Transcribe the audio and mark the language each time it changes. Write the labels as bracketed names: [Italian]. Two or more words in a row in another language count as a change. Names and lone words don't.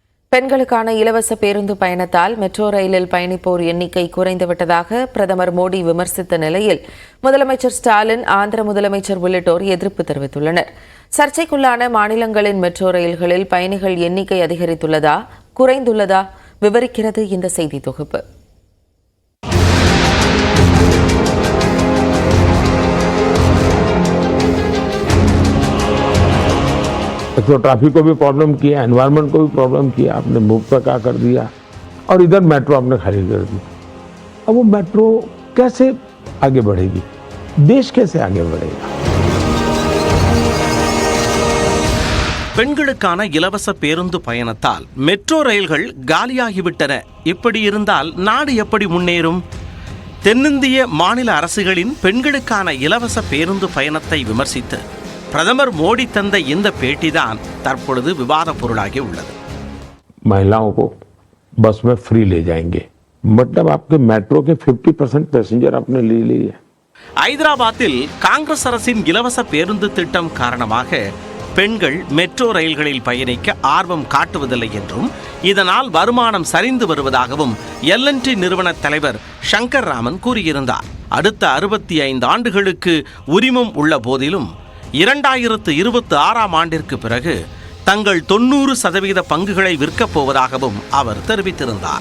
[Tamil] பெண்களுக்கான இலவச பேருந்து பயணத்தால் மெட்ரோ ரயிலில் பயணிப்போர் எண்ணிக்கை குறைந்துவிட்டதாக பிரதமர் மோடி விமர்சித்த நிலையில் முதலமைச்சர் ஸ்டாலின், ஆந்திர முதலமைச்சர் உள்ளிட்டோர் எதிர்ப்பு தெரிவித்துள்ளனர். சர்ச்சைக்குள்ளான மாநிலங்களின் மெட்ரோ ரயில்களில் பயணிகள் எண்ணிக்கை அதிகரித்துள்ளதா, குறைந்துள்ளதா விவரிக்கிறது இந்த செய்தி தொகுப்பு. [Hindi] तो ट्रैफिक को भी प्रॉब्लम किया, एनवायरनमेंट को भी प्रॉब्लम किया, आपने मुफ्त का कर दिया और इधर मेट्रो आपने खाली कर दी. अब वो मेट्रो कैसे आगे बढ़ेगी, देश कैसे आगे बढ़ेगा? [Tamil] பெண்களுக்கான இலவச பேருந்து பயணத்தால் மெட்ரோ ரயில்கள் காலியாகிவிட்டன. இப்படி இருந்தால் நாடு எப்படி முன்னேறும்? தென்னிந்திய மாநில அரசுகளின் பெண்களுக்கான இலவச பேருந்து பயணத்தை விமர்சித்து பிரதமர் மோடி தந்த இந்த பேட்டிதான் தற்பொழுது விவாத பொருளாகி உள்ளது. [Hindi] महिलाओं को बस में फ्री ले जाएंगे, मतलब आपके मेट्रो के 50% पैसेंजर आपने ले लिए. [Tamil] ஐதராபாத்தில் காங்கிரஸ் அரசின் இலவச பேருந்து திட்டம் காரணமாக பெண்கள் மெட்ரோ ரயில்களில் பயணிக்க ஆர்வம் காட்டுவதில்லை என்றும், இதனால் வருமானம் சரிந்து வருவதாகவும் L&T நிறுவன தலைவர் சங்கர் ராமன் கூறியிருந்தார். அடுத்த 65 ஆண்டுகளுக்கு உரிமம் உள்ள போதிலும் 2026ஆம் ஆண்டிற்கு பிறகு தங்கள் 90% பங்குகளை விற்கப் போவதாகவும் அவர் தெரிவித்திருந்தார்.